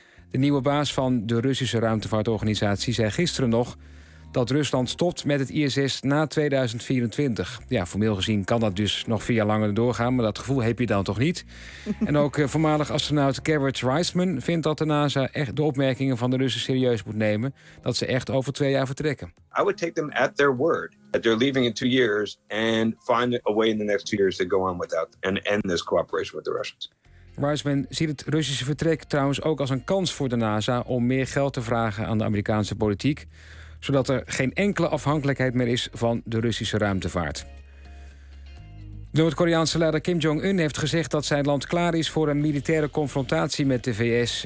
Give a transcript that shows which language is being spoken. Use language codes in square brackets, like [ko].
[nl] De nieuwe baas van de Russische ruimtevaartorganisatie zei gisteren nog dat Rusland stopt met het ISS na 2024. Ja, formeel gezien kan dat dus nog 4 jaar langer doorgaan, maar dat gevoel heb je dan toch niet. En ook voormalig astronaut Garrett Reisman vindt dat de NASA echt de opmerkingen van de Russen serieus moet nemen, dat ze echt over 2 jaar vertrekken. [en] I would take them at their word that they're leaving in 2 years and find a way in the next 2 years to go on without and end this cooperation with the Russians. [nl] Reisman ziet het Russische vertrek trouwens ook als een kans voor de NASA om meer geld te vragen aan de Amerikaanse politiek, zodat er geen enkele afhankelijkheid meer is van de Russische ruimtevaart. De Noord-Koreaanse leider Kim Jong-un heeft gezegd dat zijn land klaar is voor een militaire confrontatie met de VS.